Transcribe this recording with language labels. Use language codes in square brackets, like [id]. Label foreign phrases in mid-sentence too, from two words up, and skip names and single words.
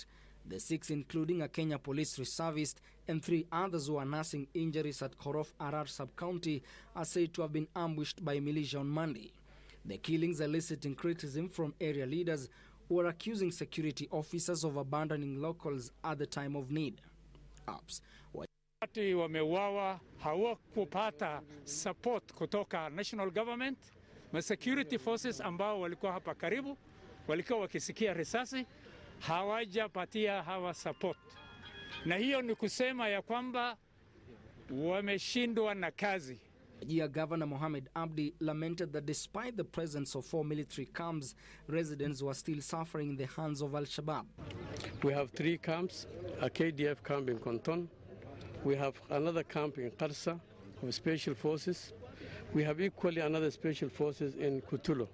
[en] The 6, including a Kenya police reservist and 3 others who are nursing injuries at Gorof Harar sub-county, are said to have been ambushed by militia on Monday. The killings eliciting criticism from area leaders who are accusing security officers of abandoning locals at the time of need. [sw] Watu wameuawa, hawakupata support kutoka [en] national government. [sw] Ma [en] security forces [sw] ambao walikuwa hapa karibu walikuwa wakisikia risasi, hawajapatia hawa support. Na hiyo ni kusema ya kwamba wameshindwa na kazi. [en] Wajir Governor Mohammed Abdi lamented that despite the presence of 4 military camps, residents were still suffering in the hands of Al-Shabaab. We have 3 camps, a KDF camp in Konton. We have another camp in Qarsa of special forces. We have equally another special forces in Kutulo.